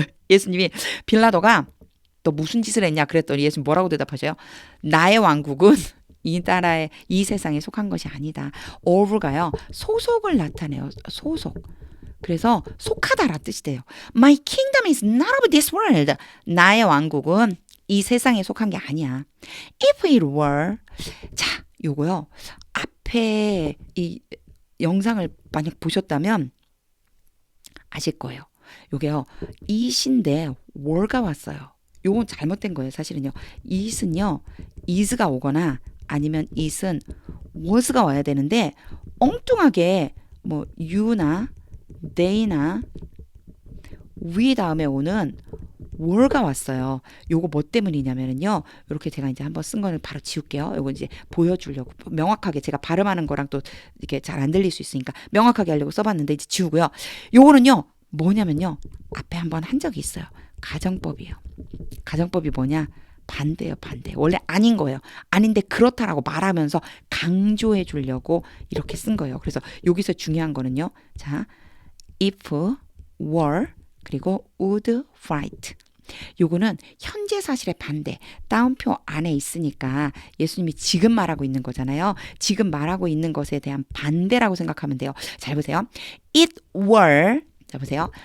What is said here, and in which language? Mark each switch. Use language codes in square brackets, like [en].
[ko] 예수님이 빌라도가 너 무슨 짓을 했냐 그랬더니 예수님 뭐라고 대답하셔요? 나의 왕국은 이 나라의 이 세상에 속한 것이 아니다. of가요. 소속을 나타내요. 소속. 그래서 속하다라는 뜻이 돼요. [en] My kingdom is not of this world. [ko] 나의 왕국은 이 세상에 속한 게 아니야. [en] If it were. [ko] 자, 요거요. 앞에 이 영상을 만약 보셨다면 아실 거예요. 요게요. it인데 were가 왔어요. 요건 잘못된 거예요. 사실은요. it은요. is가 오거나 아니면 it은 was가 와야 되는데 엉뚱하게 뭐 you나 they나 we 다음에 오는 were가 왔어요. 요거 뭐 때문이냐면요. 이렇게 제가 이제 한번 쓴 거는 바로 지울게요. 요거 이제 보여주려고 명확하게 제가 발음하는 거랑 또 이렇게 잘 안 들릴 수 있으니까 명확하게 하려고 써봤는데 이제 지우고요. 요거는요. 뭐냐면요. 앞에 한번 한 적이 있어요. 가정법이에요. 가정법이 뭐냐? 반대예요. 반대. 원래 아닌 거예요. 아닌데 그렇다라고 말하면서 강조해 주려고 이렇게 쓴 거예요. 그래서 여기서 중요한 거는요. 자, if, were, 그리고 would fight. 요거는 현재 사실의 반대. 따옴표 안에 있으니까 예수님이 지금 말하고 있는 거잖아요. 지금 말하고 있는 것에 대한 반대라고 생각하면 돼요. 잘 보세요. [en] It were, [ko] 자 보세요.